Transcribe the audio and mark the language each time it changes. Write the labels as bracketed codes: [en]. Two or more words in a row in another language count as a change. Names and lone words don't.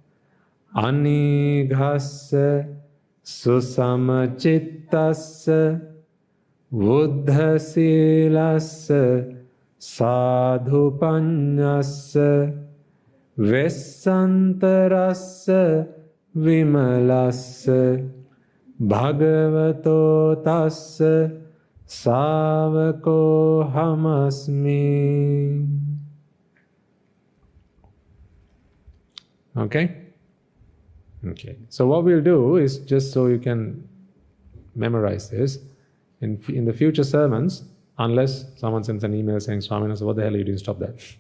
[pi] anighasya susamachittasya vuddha silasya sadhupanyasya vesantarasya vimalasya bhagavato tasya savako hamasmi. [en] Okay? Okay. So what we'll do is, just so you can memorize this, in the future sermons, unless someone sends an email saying, Swami, what the hell are you doing? Stop that.